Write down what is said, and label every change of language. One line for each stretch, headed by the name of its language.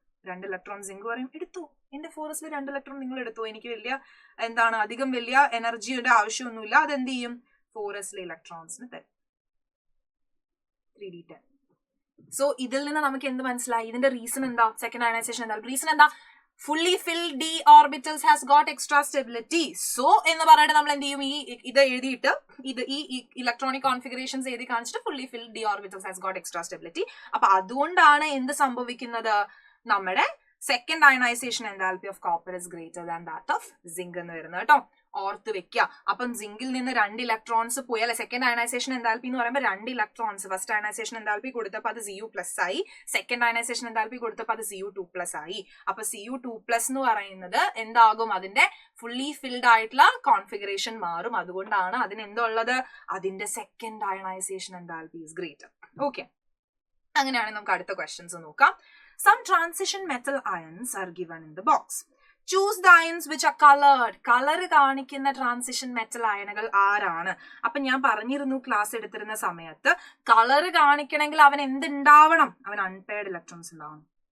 Malayalam: 2 electron zinc പറയും എടുത്തു, എന്റെ 4s-ൽ 2 ഇലക്ട്രോൺ നിങ്ങൾ എടുത്തു, എനിക്ക് അധികം വലിയ എനർജിയുടെ ആവശ്യമൊന്നുമില്ല. അതെന്ത് ചെയ്യും? 4s-ലെ ഇലക്ട്രോൺസിന് തരും 3d10. സോ ഇതിൽ നിന്ന് നമുക്ക് എന്ത് മനസ്സിലായി? ഇതിന്റെ റീസൺ എന്താ? സെക്കൻഡ് അയണൈസേഷൻ എന്താ? റീസൺ എന്താ?
English: fully filled d orbitals has got extra stability.
Malayalam: So എന്ന് പറഞ്ഞിട്ട് നമ്മൾ എന്ത് ചെയ്യും? ഇത് എഴുതിയിട്ട് ഈ ഇലക്ട്രോണിക് കോൺഫിഗറേഷൻസ് എഴുതി കാണിച്ചിട്ട്
English: fully filled d orbitals has got extra stability.
Malayalam: അപ്പൊ അതുകൊണ്ടാണ് എന്ത് സംഭവിക്കുന്നത്? നമ്മുടെ second ionization enthalpy
English: of copper is greater than that of zinc
Malayalam: എന്ന് വരുന്നത് കേട്ടോ. ഓർത്ത് വെക്കുക. അപ്പം സിങ്കിൽ നിന്ന് 2 ഇലക്ട്രോൺസ് പോയി, അല്ലെ? സെക്കൻഡ് അയണൈസേഷൻ എന്താൽപി എന്ന് പറയുമ്പോൾ 2 ഇലക്ട്രോൺസ്. ഫസ്റ്റ് അയണൈസേഷൻ എന്താൽപി കൊടുത്തപ്പോൾ അത് Cu+ ആയി, സെക്കൻഡ് അയണൈസേഷൻ എന്താൽപി കൊടുത്തപ്പോൾ അത് Cu2+ ആയി. അപ്പൊ Cu2+ എന്ന് പറയുന്നത് എന്താകും? അതിന്റെ ഫുള്ളി ഫിൽഡ് ആയിട്ടുള്ള കോൺഫിഗറേഷൻ മാറും. അതുകൊണ്ടാണ് അതിന് എന്തുള്ളത്? അതിന്റെ second ionization enthalpy is greater. Okay, അങ്ങനെയാണെങ്കിൽ നമുക്ക് അടുത്ത ക്വസ്റ്റ്യൻസ് നോക്കാം.
English: Some transition metal ions are given in the box. Choose the ions which are colored.
Malayalam: Colour കാണിക്കുന്ന ട്രാൻസിഷൻ മെറ്റൽ അയണുകൾ ആരാണ്? അപ്പൊ ഞാൻ പറഞ്ഞിരുന്നു ക്ലാസ് എടുത്തിരുന്ന സമയത്ത്, കളർ കാണിക്കണമെങ്കിൽ അവൻ എന്തുണ്ടാവണം? അവൻ അൺപെയർഡ് ഇലക്ട്രോൺസ് ഉണ്ടാവണം.